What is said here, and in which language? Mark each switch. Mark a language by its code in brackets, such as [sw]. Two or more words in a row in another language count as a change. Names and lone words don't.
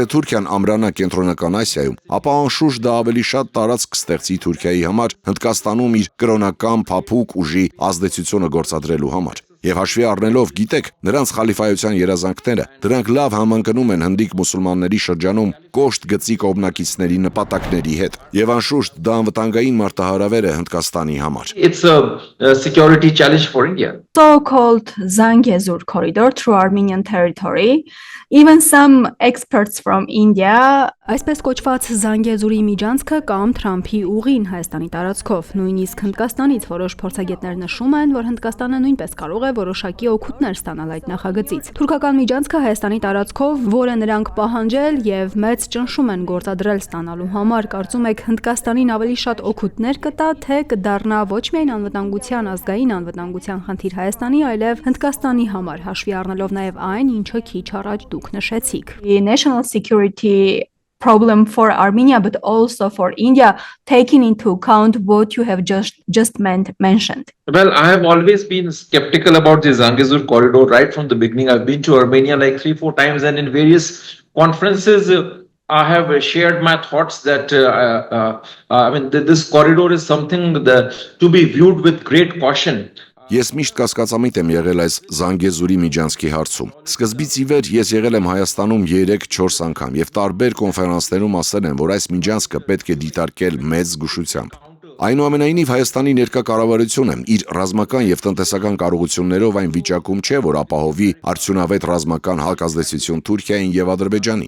[hy] Թուրքիան ամրանա Կենտրոնական Ասիայում, ապա անշուշտ դա ավելի շատ տարածք կստեղծի Թուրքիայի համար Հնդկաստանում իր կրոնական փափուկ ուժի ազդեցությունը գործադրելու համար։ Եվ հաշվի առնելով, գիտեք, նրանց խալիֆայության երազանքները, դրանք լավ համընկնում են հնդիկ մուսուլմանների շրջանում կոշտ գծի կողմնակիցների նպատակների հետ։ Եվ անշուշտ դա անվտանգային մարտահրավեր է Հնդկաստանի համար։ [en] It's a security challenge for India. So-called Zangezur corridor through Armenian territory. Even some experts from India [hy] այսպես կոչված Զանգեզուրի միջանցքը կամ Թրամփի ուղին Հայաստանի տարածքով, նույնիսկ Հնդկաստանից որոշ փորձագետներ նշում են, որ Հնդկաստանը նույնպես կարող է որոշակի օգուտներ ստանալ այդ նախագծից։ Թուրքական միջանցքը Հայաստանի տարածքով, որը նրանք պահանջել եւ մեծ ճնշում են գործադրել ստանալու համար, կարծում եք Հնդկաստանին ավելի շատ օգուտներ կտա, թե կդառնա ոչ միայն անվտանգության, ազգային անվտանգության խնդիր Հայաստանի, այլև Հնդկաստանի համար, հաշվի առնելով նաեւ այն, ինչը քիչ առաջ դուք նշեցիք։ [en] National security problem for Armenia, but also for India, taking into account what you have just mentioned? Well, I have always been skeptical about the Zangezur corridor right from the beginning. I've been to Armenia like 3-4 times, and in various conferences, I have shared my thoughts that this corridor is something to be viewed with great caution. [hy] Ես միշտ կասկածամիտ եմ եղել այս Զանգեզուրի միջանցքի հարցում։ Սկզբից ի վեր ես եղել եմ Հայաստանում 3-4 անգամ եւ տարբեր կոնֆերանսներում ասել եմ, որ այս միջանցքը պետք է դիտարկել մեծ զգուշությամբ։ Այնուամենայնիվ Հայաստանի ներկա կառավարությունը իր ռազմական եւ տնտեսական կարողություններով այն վիճակում չէ, որ ապահովի արդյունավետ ռազմական հակազդեցություն Թուրքիային եւ Ադրբեջանին։